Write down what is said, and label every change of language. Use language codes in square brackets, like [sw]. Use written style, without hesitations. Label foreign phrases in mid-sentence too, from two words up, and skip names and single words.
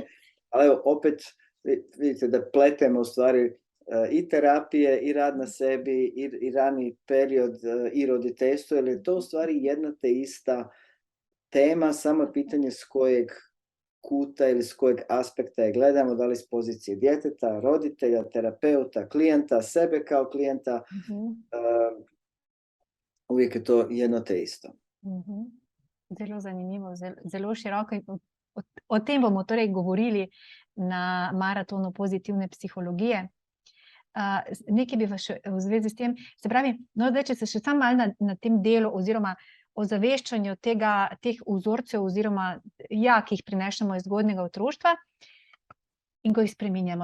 [hr] Ali evo, opet vidite da pletemo u stvari i terapije, i rad na sebi, i rani period, i roditeljstvo, jer je to u stvari jedna te ista tema, samo je pitanje s kojeg kuta ili s kojeg aspekta je gledamo, da li s pozicije djeteta, roditelja, terapeuta, klijenta, sebe kao klijenta. Uvijek je to jedno te isto. [sl] Zelo zanimivo, zelo široko. O tem bomo torej govorili na maratonu pozitivne psihologije. Nekaj bi vas še v zvezi s tem, se pravi, no, zdaj, če se še sam malo na tem delu oziroma ozaveščanju teh vzorcev oziroma ki jih prinašamo iz zgodnjega otroštva in ko jih spreminjamo.